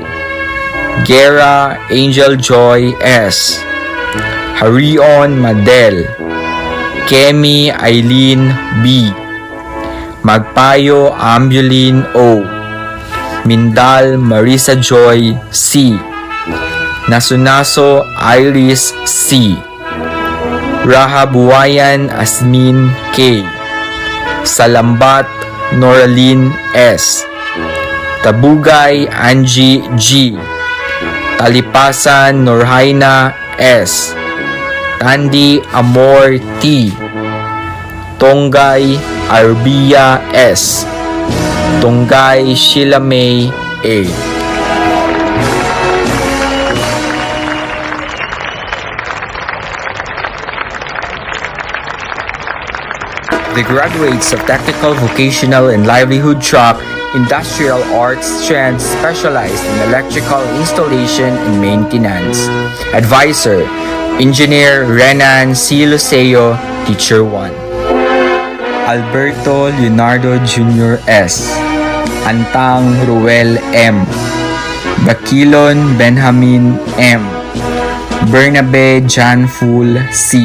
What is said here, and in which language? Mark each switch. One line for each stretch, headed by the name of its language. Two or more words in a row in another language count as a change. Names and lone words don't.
English: Guerra, Angel Joy S. Harion Madel. Kemi Eileen B. Magpayo Ambulin O. Mindal Marisa Joy C. Nasunaso Iris C. Rahabuayan Asmin K. Salambat Noraline S. Tabugay Angie G. Talipasan Norhaina S. Tandi Amor T. Tonggay Arbia S. Tonggay Sheila May A. The graduates of Technical, Vocational, and Livelihood Track, Industrial Arts strand specialized in electrical installation and maintenance. Advisor, Engineer Renan C. Luceo, Teacher 1. Alberto Leonardo Jr. S. Antang Ruel M. Bakilon Benjamin M. Bernabe John Fool C.